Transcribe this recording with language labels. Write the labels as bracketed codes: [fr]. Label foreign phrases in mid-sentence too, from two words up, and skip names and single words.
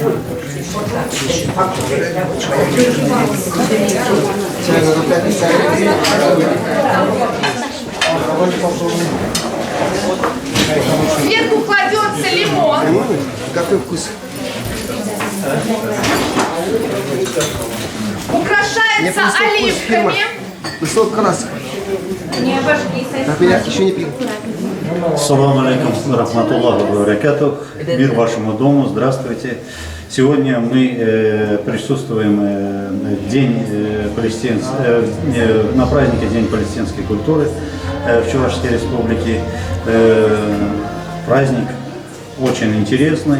[ru] Сверху кладется лимон. Какой вкус? Украшается оливками. Высок красок. Не обожгись. Еще не пил. [ar] سلام عليكم، رحمة الله وبركاته. [ru] Мир вашему дому, здравствуйте. Сегодня мы присутствуем на празднике День палестинской культуры в Чувашской республике. Праздник очень интересный.